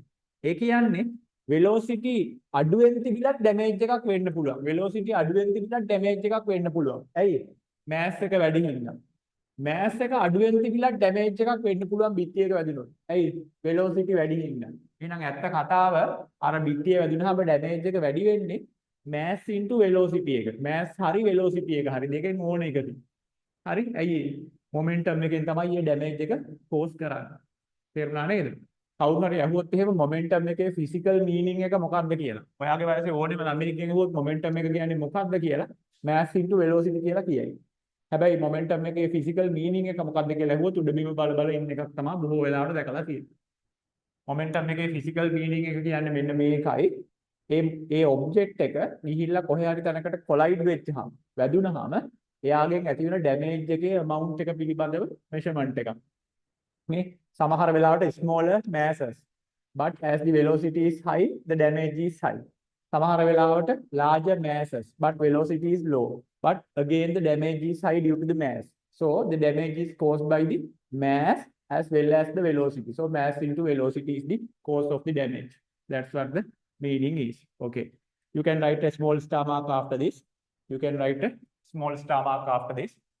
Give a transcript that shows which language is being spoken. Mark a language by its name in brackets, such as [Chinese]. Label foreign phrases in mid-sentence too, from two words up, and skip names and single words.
[Sinhala] ඒ කියන්නේ velocity අඩුවෙන් තිබිලත් damage එකක් වෙන්න පුළුවන්. velocity අඩුවෙන් තිබිලත් damage එකක් වෙන්න පුළුවන්. ඇයි? mass එක වැඩි හින්දා. mass එක අඩුවෙන් තිබිලත් damage එකක් වෙන්න පුළුවන් බිත්තියක වැදුනොත්. ඇයි? velocity වැඩි හින්දා. එහෙනම් ඇත්ත කතාව අර බිත්තිය වැදුනහම damage එක වැඩි වෙන්නේ [English] mass into velocity [Sinhala] එක. mass හරි velocity එක හරි දෙකෙන් ඕන එකද. හරි? ඇයි? momentum එකෙන් තමයි මේ damage එක cause කරන්නේ. තේරුණා නේද? කවුරු හරි අහුවොත් එහෙම මොමෙන්ටම් එකේ [English] physical meaning [Sinhala] එක මොකක්ද කියලා. ඔයාගේ වයසේ ඕනෙම ළමයෙක්ගෙන් අහුවොත් මොමෙන්ටම් එක කියන්නේ මොකක්ද කියලා [English] mass into velocity [Sinhala] කියලා කියයි. හැබැයි මොමෙන්ටම් එකේ [English] physical meaning [Sinhala] එක මොකක්ද කියලා අහුවොත් උඩබිම බල බල ඉන්න එකක් තමයි බොහෝ වෙලාවට දැකලා තියෙන්නේ. මොමෙන්ටම් එකේ [English] physical meaning [Sinhala] එක කියන්නේ මෙන්න මේකයි. ඒ ඔබ්ජෙක්ට් එක ගිහිල්ලා කොහේ හරි තැනකට කොලයිඩ් වෙච්චහම වැදුනහම එයාගෙන් ඇති වෙන ඩැමේජ් එකේ amount එක පිළිබඳව මෙෂර්මන්ට් එකක්. මේ සමහර වෙලාවට [English] smaller masses but as the velocity is high the damage is high. [Sinhala] සමහර වෙලාවට [English] larger masses but velocity is low but again the damage is high due to the mass. So the damage is caused by the mass as well as the velocity. So mass into velocity is the cause of the damage. That's what the meaning is. Okay. You can write a small star mark after this. You can write a small star mark after this.